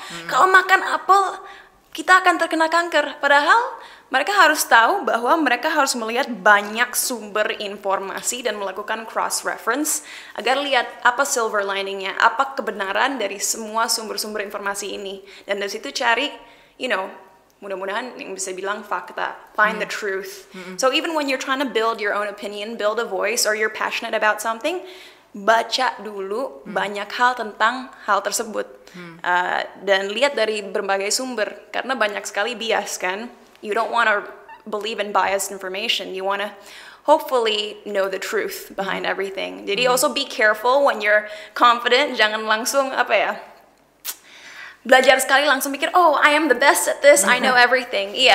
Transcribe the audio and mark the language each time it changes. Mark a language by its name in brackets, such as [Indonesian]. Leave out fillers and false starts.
[Indonesian] kalau makan apel kita akan terkena kanker, padahal mereka harus tahu bahwa mereka harus melihat banyak sumber informasi dan melakukan cross reference agar lihat apa silver liningnya, apa kebenaran dari semua sumber-sumber informasi ini, dan dari situ cari mudah-mudahan yang bisa bilang fakta, [English] find the truth. So even when you're trying to build your own opinion, build a voice, or you're passionate about something, [Indonesian] baca dulu banyak hal tentang hal tersebut. Dan lihat dari berbagai sumber, karena banyak sekali bias kan. [English] You don't want to believe in biased information, you want to hopefully know the truth behind everything. Jadi also be careful when you're confident, [Indonesian] jangan langsung belajar sekali langsung mikir, [English] I am the best at this, I know everything.